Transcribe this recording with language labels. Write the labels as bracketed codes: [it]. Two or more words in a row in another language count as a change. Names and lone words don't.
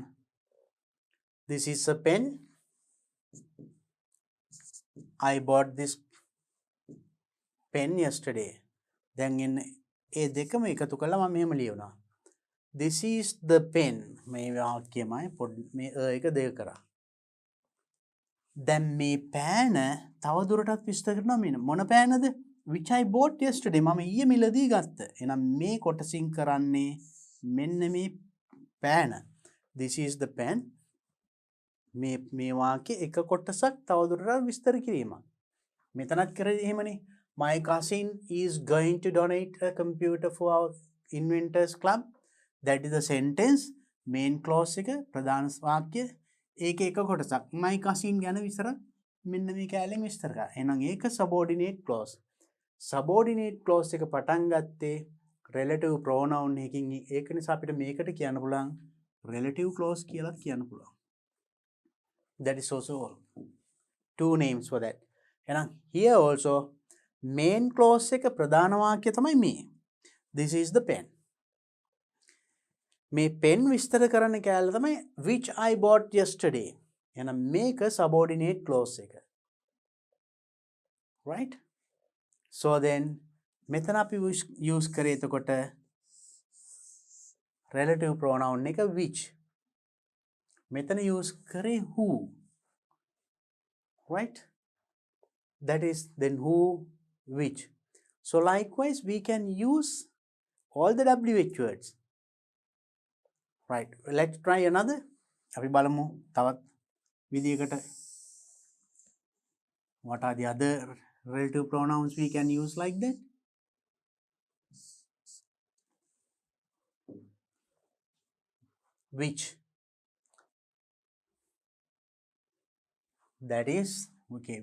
[en] This is a pen. I bought this pen yesterday. [si] දැන් එන්න ඒ දෙකම එකතු කළා මම මෙහෙම ලියනවා. [en] This is the pen. [si] මේ වාක්‍යයමයි මේ එක දෙක කරා. දැන් මේ පෑන තව දුරටත් විස්තර කරනවා මෙන්න මොන පෑනද? [en] Which I bought yesterday. [si] මම ඊයේ මිලදී ගත්ත. එහෙනම් මේ කොටසින් කරන්නේ මෙන්න මේ pen. [en] This is the pen. [si] මේ වාක්‍ය එක කොටසක් තවදුරටත් විස්තර කිරීමක්. මෙතනත් කරේ එහෙමනේ. [en] My cousin is going to donate a computer for our inventors club. That is the sentence. Main clause [si] එක ප්‍රධාන වාක්‍ය. ඒක එක කොටසක්. [en] My cousin [si] ගැන විතරක් මෙන්න මේ කැලේ විස්තර කරා. එහෙනම් ඒක [en] subordinate clause. Subordinate clause [si] එක පටන් ගත්තේ [en] relative pronoun [si] එකකින්. ඒක නිසා අපිට මේකට කියන්න පුළුවන් [en] relative clause [si] කියලා කියන්න පුළුවන්. [en] That is also two names for that. And here also main clause [si] එක ප්‍රධාන වාක්‍ය තමයි මේ. [en] This is the pen. [si] මේ pen විස්තර කරන කැලේ තමයි [en] which I bought yesterday. [si] එහෙනම් මේක [en] subordinate clause [si] එක. Right? [en] So then [si] මෙතන අපි use කරේ එතකොට [en] relative pronoun [si] එක which. මෙතන use කරේ [en] who. Right? That is then who, which. So likewise we can use all the WH words. Right. Let's try another. [si] අපි බලමු තවත් විදියකට. [en] What are the other relative pronouns we can use like that? Which. That is, okay.